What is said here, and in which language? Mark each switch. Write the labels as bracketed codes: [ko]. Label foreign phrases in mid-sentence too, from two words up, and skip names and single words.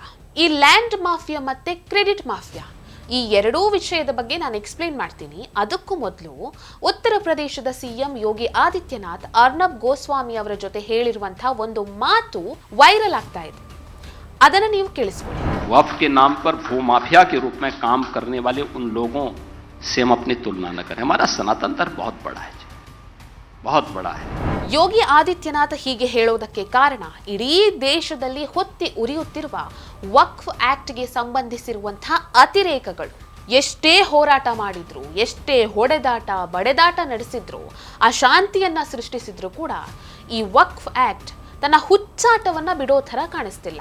[kn] ಈ [en] land mafia [kn] ಮತ್ತೆ [en] credit mafia [kn] ಈ ಎರಡೂ ವಿಷಯದ ಬಗ್ಗೆ ನಾನು ಎಕ್ಸ್ಪ್ಲೇನ್ ಮಾಡ್ತೀನಿ. ಅದಕ್ಕೂ ಮೊದಲು ಉತ್ತರ ಪ್ರದೇಶದ ಸಿಎಂ ಯೋಗಿ ಆದಿತ್ಯನಾಥ್ ಅರ್ನಬ್ ಗೋಸ್ವಾಮಿ ಅವರ ಜೊತೆ ಹೇಳಿರುವಂತಹ ಒಂದು ಮಾತು ವೈರಲ್ ಆಗ್ತಾ ಇದೆ. ಅದನ್ನ ನೀವು ಕೇಳಿಸ್ಕೊಳ್ಳಿ. [hi] वक्फ के नाम पर भूमाफिया के रूप में काम करने वाले उन लोगों से हम अपनी तुलना न करें. हमारा सनातन धर्म बहुत बड़ा है, बहुत बड़ा है. [kn] ಯೋಗಿ ಆದಿತ್ಯನಾಥ್ ಹೀಗೆ ಹೇಳೋದಕ್ಕೆ ಕಾರಣ, ಇಡೀ ದೇಶದಲ್ಲಿ ಹೊತ್ತಿ ಉರಿಯುತ್ತಿರುವ ವಕ್ಫ್ ಆಕ್ಟ್ಗೆ ಸಂಬಂಧಿಸಿರುವಂತಹ ಅತಿರೇಕಗಳು ಎಷ್ಟೇ ಹೋರಾಟ ಮಾಡಿದ್ರು, ಎಷ್ಟೇ ಹೊಡೆದಾಟ ಬಡೆದಾಟ ನಡೆಸಿದ್ರು, ಅಶಾಂತಿಯನ್ನ ಸೃಷ್ಟಿಸಿದ್ರು ಕೂಡ ಈ ವಕ್ಫ್ ಆಕ್ಟ್ ತನ್ನ ಹುಚ್ಚಾಟವನ್ನ ಬಿಡೋ ಥರ ಕಾಣಿಸ್ತಿಲ್ಲ.